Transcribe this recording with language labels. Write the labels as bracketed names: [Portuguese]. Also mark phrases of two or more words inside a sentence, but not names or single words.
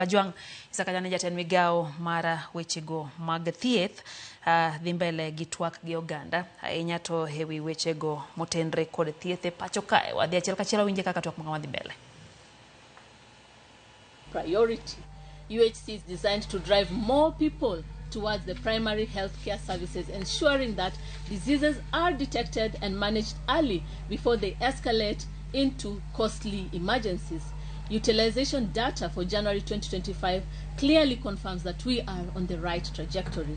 [Luo (Kenya and Tanzania)] Juang isakajane jatend migao mara wechego mag thieth dhi mbele gi twak gi oganda ahinya to hewi wechego motenre kod thieth e pacho kae. Wadhi achiel kachiel winje kaka twak mga wadhi mbele. [English] Priority. UHC is designed to drive more people towards the primary healthcare services, ensuring that diseases are detected and managed early before they escalate into costly emergencies. Utilization data for January 2025 clearly confirms that we are on the right trajectory.